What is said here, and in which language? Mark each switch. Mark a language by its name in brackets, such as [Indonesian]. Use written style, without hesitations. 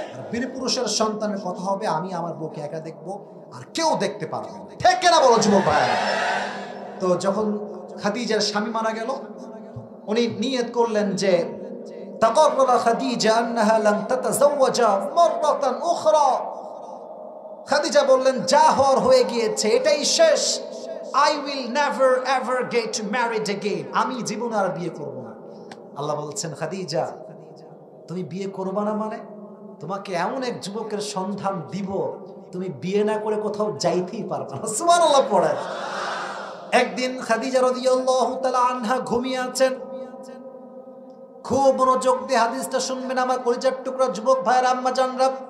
[Bangla] বীর পুরুষের সন্তানের কথা হবে আমি আমার বউকে একা দেখবো আর কেউ দেখতে পারবে না, ঠিক কেনা বলো যুবক ভাই? তো যখন খাদিজার স্বামী মারা গেল, উনি নিয়ত করলেন যে [Arabic] তাকাররা খাদিজা আন্নাহা লাম তাতাযাওয়াজা মাররাতান উখরা। [Bangla] খাদিজা বললেন যা হওয়ার হয়ে গিয়েছে, এটাই শেষ। [English] I will never ever get married again. [Bangla] আমি জীবনে আর বিয়ে করব না। আল্লাহ বলছেন খাদিজা তুমি বিয়ে করবা না মানে তোমাকে এমন এক যুবকের সন্ধান দিব তুমি বিয়ে না করে কোথাও যাইতেই পারবে না। সুবহানাল্লাহ পড়ে। একদিন খাদিজা রাদিয়াল্লাহু তাআলা আনহা ঘুমিয়ে আছেন, খুব মনোযোগ দিয়ে হাদিসটা শুনবেন আমার কলিজার টুকরা যুবক ভাইয়েরা, আম্মা জানরা।